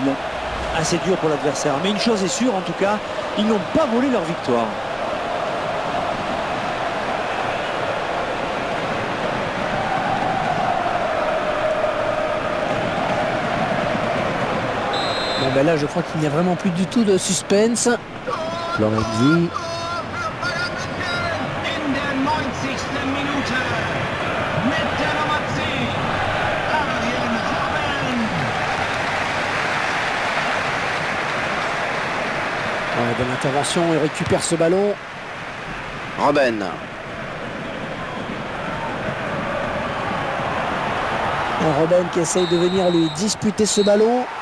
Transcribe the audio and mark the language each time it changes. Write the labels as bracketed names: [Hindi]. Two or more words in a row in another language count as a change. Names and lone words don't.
[French] Assez dur pour l'adversaire, mais une chose est sûre en tout cas, ils n'ont pas volé leur victoire. Bon ben là je crois qu'il n'y a vraiment plus du tout de suspense. Florenzi. [German] In der 90. Minute mit der Nummer 10, Arjen Robben. [French] Ouais, bonne intervention, il récupère ce ballon. Robben. Robben qui essaye de venir lui disputer ce ballon.